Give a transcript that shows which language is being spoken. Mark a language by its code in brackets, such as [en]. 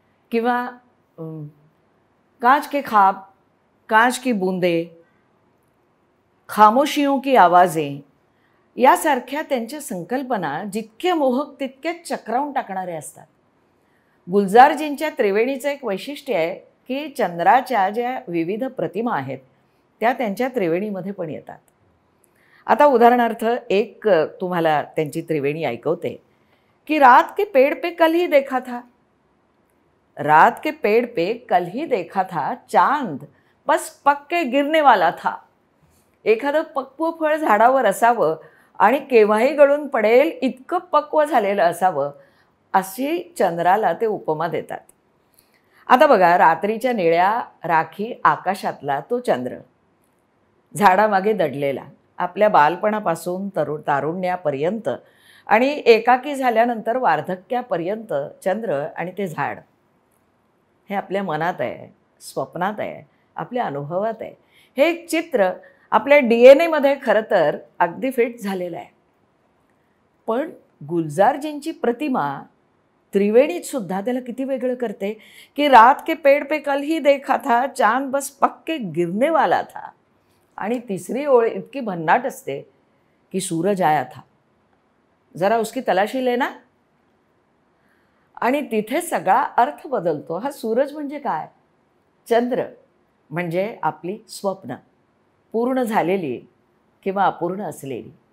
[mr] किंवा [hi] कांच के ख्वाब, कांच की बूंदे, खामोशियों की आवाज़ें [mr] यासारख्या त्यांच्या संकल्पना जितक्या मोहक तितक्याच चक्रावून टाकणारे असतात. गुलजारजींच्या त्रिवेणीचं एक वैशिष्ट्य आहे की चंद्राच्या ज्या विविध प्रतिमा आहेत त्या त्यांच्या त्रिवेणीमध्ये पण येतात. आता उदाहरणार्थ एक तुम्हाला त्यांची त्रिवेणी ऐकवते की [hi] रात के पेड़ पे कल ही देखा था, रात के पेड़ पे कल ही देखा था चांद बस पक के गिरने वाला था. [mr] एखादं पक्व फळ झाडावर असावं आणि केव्हाही गळून पडेल इतकं पक्व झालेलं असावं, अशी चंद्राला ते उपमा देतात. आता बघा, रात्रीच्या निळ्या राखी आकाशातला तो चंद्र, झाडामागे दडलेला, आपल्या बालपणापासून तारुण्यापर्यंत आणि एकाकी झाल्यानंतर वार्धक्यापर्यंत चंद्र आणि ते झाड हे आपल्या मनात आहे, स्वप्नात आहे, आपल्या अनुभवात आहे. हे एक चित्र आपल्या DNA मध्ये खरं तर अगदी फिट झालेलं आहे. पण गुलजारजींची प्रतिमा त्रिवेणीत सुद्धा त्याला किती वेगळं करते की [hi] रात के पेड़ पे कल ही देखा था, चांद बस पक्के गिरने वाला था. [mr] आणि तिसरी ओळ इतकी भन्नाट असते की [hi] सूरज आया था, जरा उसकी तलाशी लेना. [mr] आणि तिथे सगळा अर्थ बदलतो. हा सूरज म्हणजे काय? चंद्र म्हणजे आपली स्वप्न, पूर्ण झालेली किंवा अपूर्ण असलेली.